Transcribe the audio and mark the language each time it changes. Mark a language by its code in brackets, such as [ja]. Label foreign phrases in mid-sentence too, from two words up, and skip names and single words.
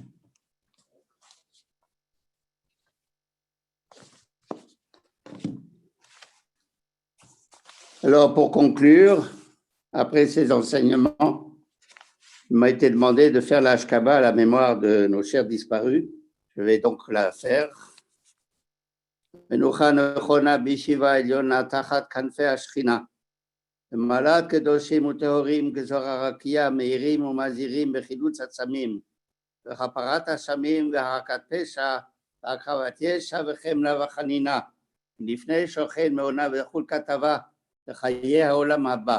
[fr] Alors, pour conclure, après ces enseignements, il m'a été demandé de faire la Shkaba à la mémoire de nos chers disparus. Je vais donc la faire. [he] מנוחה נכונה בישיבה עליונה תחת כנפי השכינה. מעלת קדושים וטהורים כזוהר הרקיע מאירים ומזהירים בחילוץ עצמים וכפרת אשמים והרקת פשע והקרבת ישע וחמלה וחנינה לפני שוכן מעונה וחול כתבה לחיי העולם הבא.